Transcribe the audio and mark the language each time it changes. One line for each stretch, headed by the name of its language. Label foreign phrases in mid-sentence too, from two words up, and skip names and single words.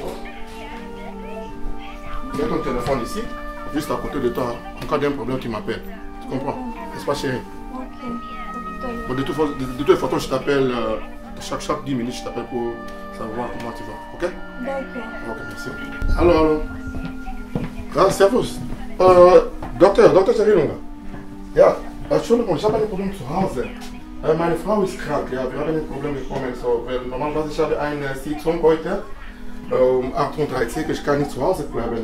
French: Mets ton téléphone ici, juste à côté de toi. En cas d'un problème, tu m'appelles. Tu comprends? N'est-ce pas, chérie? Ok. Bon, de toute façon, je t'appelle chaque 10 minutes, je t'appelle pour savoir comment tu vas. Ok? D'accord. Ok, merci. Allô.
German: Ah, servus. Doktor Sarilunga. Ja, Entschuldigung, ich habe ein Problem zu Hause. Meine Frau ist krank, ja, wir haben ein Problem bekommen. So, weil normalerweise ich habe eine Sitzung heute um 8:30 Uhr, ich kann nicht zu Hause bleiben.